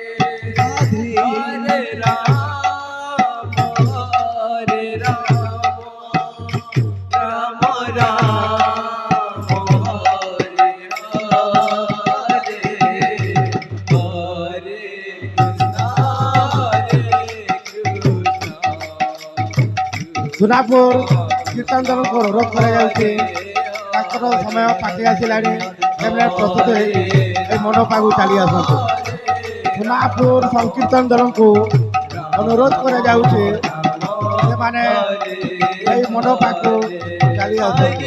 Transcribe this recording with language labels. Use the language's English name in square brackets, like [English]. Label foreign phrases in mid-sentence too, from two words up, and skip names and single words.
[Odia] राधे हरे राम राम राम हरे हरे हरे ସୁନାପୁର କୀର୍ତ୍ତନ ଦଳକୁ ଅନୁରୋଧ କରାଯାଉଛି ତାଙ୍କର ସମୟ ପାଖେଇ ଆସିଲାଣି ସେମାନେ ପ୍ରସ୍ତୁତ ହେଇ ଏହି ମଣ୍ଡପକୁ ଚାଲି ଆସନ୍ତୁ। ସୁନାପୁର ସଂକୀର୍ତ୍ତନ ଦଳକୁ ଅନୁରୋଧ କରାଯାଉଛି ସେମାନେ ଏହି ମଣ୍ଡପକୁ ଚାଲି ଆସନ୍ତୁ।